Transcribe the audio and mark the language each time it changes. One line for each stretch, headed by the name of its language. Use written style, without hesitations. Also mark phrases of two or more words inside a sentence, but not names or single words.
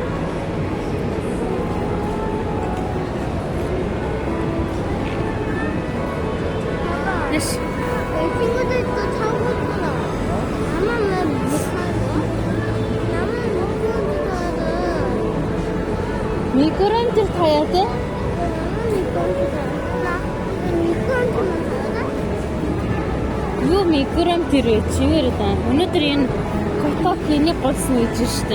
Korean: 내 친구들도 타고 있구나. 나만 왜 못하는 거야? 나만 못 타야 돼. 미끄럼틀 타야 돼? 나만 미끄럼틀 타야 돼. 나 미끄럼틀만 타야 돼?
Mongolian: Юу 미끄럼틀 чигээр да. Өнөөдөр энэ TikTok-ийн голсон гэж штэ.